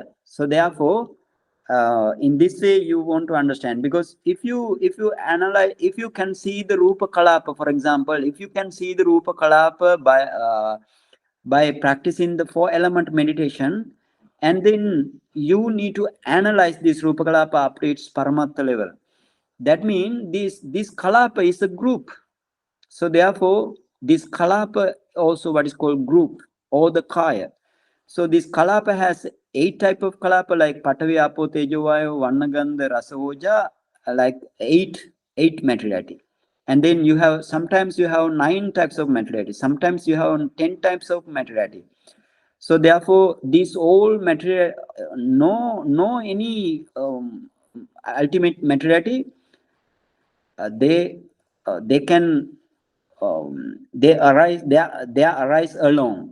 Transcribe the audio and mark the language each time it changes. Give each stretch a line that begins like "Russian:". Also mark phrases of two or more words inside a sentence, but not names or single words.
English: So therefore, in this way you want to understand, because if you analyze, if you can see the
Pali: rupa kalapa,
English: for example, if you can see the
Pali: rupa kalapa
English: by practicing the 4-element meditation, and then you need to analyze this
Pali: rupa kalapa
English: up to its paramattha level. That means this kalapa is a group. So therefore, this kalapa also what is called group or the kaya. So this kalapa has 8 type of kalapa, like
Pali: patavi, apo, tejo, vayu, vannagandha, rasa, oja,
English: like 8 materiality. And then you have, sometimes you have 9 types of materiality, sometimes you have 10 types of materiality. So therefore, this all material, no any ultimate materiality, they can they arise alone.